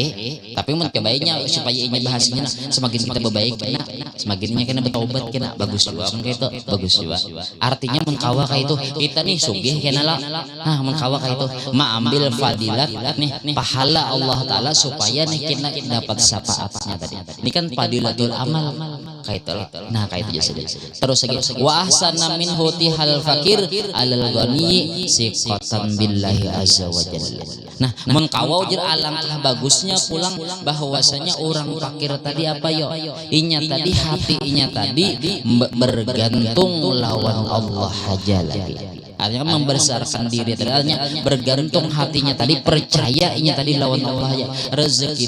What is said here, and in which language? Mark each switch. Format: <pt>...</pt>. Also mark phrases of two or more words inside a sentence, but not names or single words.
<bjn>Tapi mun kebaiknya supaya ini bahasanya semakin kita berbaik kena, semakinnya kena bertobat kena bagus juga gitu, bagus juga. Artinya mengkawa kayak itu kita nih sugih kena lah. Nah mengkawa kayak itu ambil fadilat nih pahala</bjn> <ar>الله تعالى</ar> <bjn>supaya nih kita dapat syafaatnya tadi.</bjn> <id>Ini kan</id> <ar>فضيلة العمل</ar> <id>kayak itu. Nah kayak itu saja.</id> <bjn>Terus lagi</bjn> <ar>وأحسن منه تيه الفقير على الغني ثقة بالله عز وجل.</ar> <bjn>Nah mengkawa ujar alangkah bagusnya pulang bahwasanya orang fakir tadi apa yo inya tadi hati inya tadi bergantung lawan Allah aja lagi. Artinya membesarkan diri tadi, bergantung hatinya tadi, percaya inya tadi lawan Allah ya.</bjn>